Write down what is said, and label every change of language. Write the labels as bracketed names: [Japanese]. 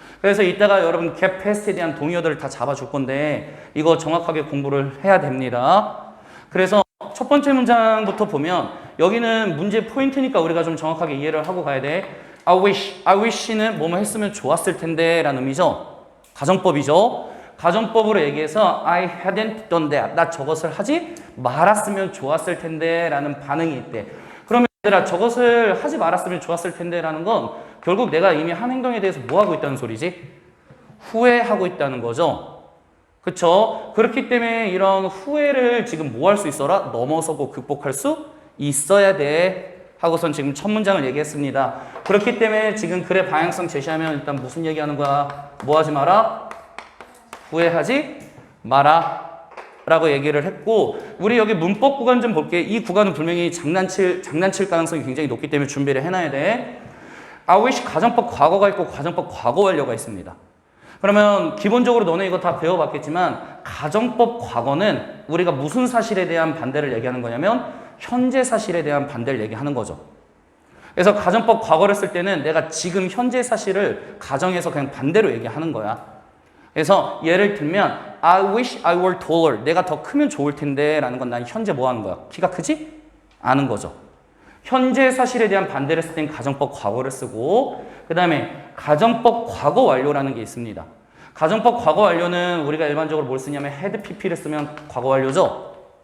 [Korean] 그래서 이따가 여러분 get past에 대한 동의어들을 다 잡아줄 건데 이거 정확하게 공부를 해야 됩니다. 그래서 첫 번째 문장부터 보면 여기는 문제 포인트니까 우리가 좀 정확하게 이해를 하고 가야 돼. I wish는 뭐뭐 했으면 좋았을 텐데 라는 의미죠. 가정법이죠. 가정법으로 얘기해서 [English] I hadn't done that. [Korean] 나 저것을 하지 말았으면 좋았을 텐데 라는 반응이 있대. 그러면 얘들아 저것을 하지 말았으면 좋았을 텐데 라는 건 결국 내가 이미 한 행동에 대해서 뭐 하고 있다는 소리지? 후회하고 있다는 거죠. 그쵸? 그렇기 때문에 이런 후회를 지금 뭐 할 수 있어라? 넘어서고 극복할 수 있어야 돼. 하고선 지금 첫 문장을 얘기했습니다. 그렇기 때문에 지금 글의 방향성 제시하면 일단 무슨 얘기하는 거야? 뭐 하지 마라? 후회하지 마라. 라고 얘기를 했고 우리 여기 문법 구간 좀 볼게. 이 구간은 분명히 장난칠 가능성이 굉장히 높기 때문에 준비를 해놔야 돼. I wish 가정법 과거가 있고 가정법 과거 완료가 있습니다. 그러면 기본적으로 너네 이거 다 배워봤겠지만 가정법 과거는 우리가 무슨 사실에 대한 반대를 얘기하는 거냐면 현재 사실에 대한 반대를 얘기하는 거죠. 그래서 가정법 과거를 쓸 때는 내가 지금 현재 사실을 가정에서 그냥 반대로 얘기하는 거야. 그래서 예를 들면 [English] I wish I were taller. [Korean] 내가 더 크면 좋을 텐데 라는 건 난 현재 뭐 하는 거야? 키가 크지? 않은 거죠. 현재 사실에 대한 반대를 쓸 땐 가정법 과거를 쓰고 그 다음에 가정법 과거 완료라는 게 있습니다. 가정법 과거 완료는 우리가 일반적으로 뭘 쓰냐면 had pp를 쓰면 과거 완료죠.